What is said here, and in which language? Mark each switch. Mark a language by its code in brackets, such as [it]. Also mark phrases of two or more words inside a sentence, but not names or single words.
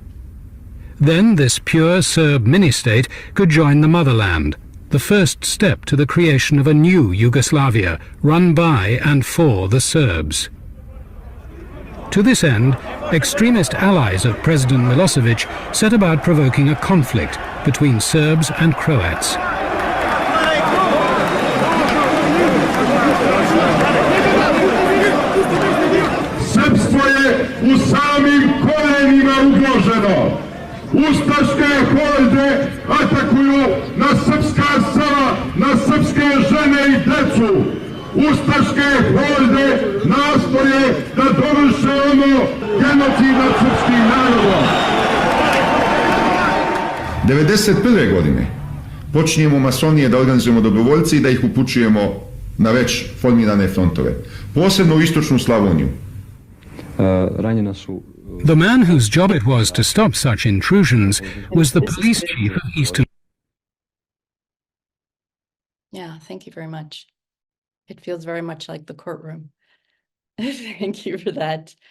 [en] Then this pure Serb mini-state could join the motherland, the first step to the creation of a new Yugoslavia, run by and for the Serbs. To this end, extremist allies of President Milošević set about provoking a conflict between Serbs and Croats. [sr] Srpstvo je u samim korenima ugroženo. Ustaške horde atakuju na srpska sela, na srpske žene i decu. Ustaške horde nastoje da dovrše ono genocid nad srpskim narodom. 1991. godine počinjemo masonije da organizujemo dobrovoljce i da ih upućujemo na već formirane frontove, posebno u istočnu Slavoniju. [en] The man whose job it was to stop such intrusions was the police chief of Eastern. Yeah, thank you very much. It feels very much like the courtroom. Thank you for that.